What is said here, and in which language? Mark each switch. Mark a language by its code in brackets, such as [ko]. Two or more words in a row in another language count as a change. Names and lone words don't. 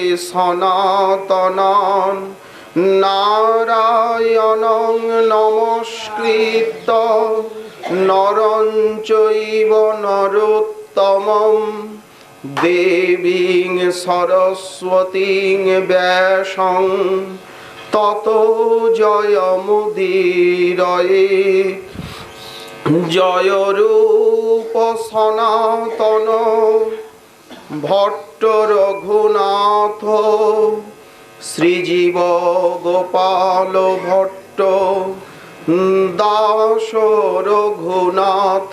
[sa] सनातनान नारायणं नमस्कृत्य नरं चैव नरोत्तमं देवीं सरस्वतीं व्यासं ततो जयमुदीरये। [bn] জয় রূপ সনাতন ভট্ট রঘুনাথ শ্রীজীব গোপাল ভট্ট দাস রঘুনাথ।